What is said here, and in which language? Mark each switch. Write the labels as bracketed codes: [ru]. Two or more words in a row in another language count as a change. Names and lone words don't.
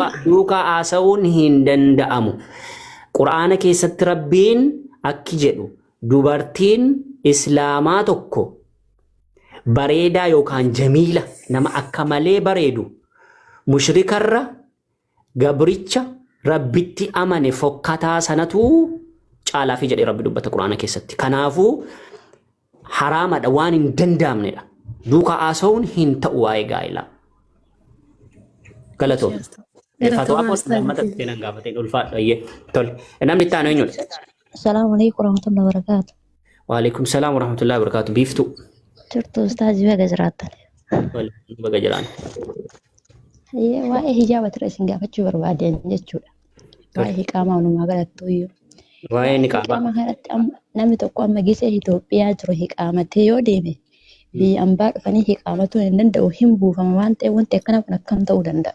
[om] duuka asawun hindanda'amu. Qur'aana keessatti Rabbiin akki jedhu dubartiin islaamaa tokko bareedaa yookaan jamiila nama akka malee bareedu mushrikarra gabricha rabbitti amane fokkataa sanatu caalaa fi jedhee Rabbi dubbata Qur'aana keessatti. Kanaafuu haraamadha waan hin danda'amnedha. Duuka asawun hin ta'u waa'ee gaa'ilaa. Galatoo. Fatwa post mata tenan gafatin ulfaadha ayyee. Tol. Namni itti aanu eenyudha? [ar] السلام عليكم ورحمة الله وبركاته. وعليكم السلام ورحمة الله وبركاته. [om] Biiftu. Jirtu ustaazii baga jiraattan. Baga jiraan. Waa'ee hijaaba ture isin gaafachuu barbaadeen jechuudha. Waa'ee hiqaamaa walumaa galattuu iyyuu. Waa'ee niqaabaa. Hiqaama kanatti namni tokko amma gisee Itoophiyaa jiru hiqaamatee yoo deeme biyya ambaa dhufanii hiqaamatuu hin danda'u hin buufama waan ta'eef wanti akkana kun akkam ta'uu danda'a.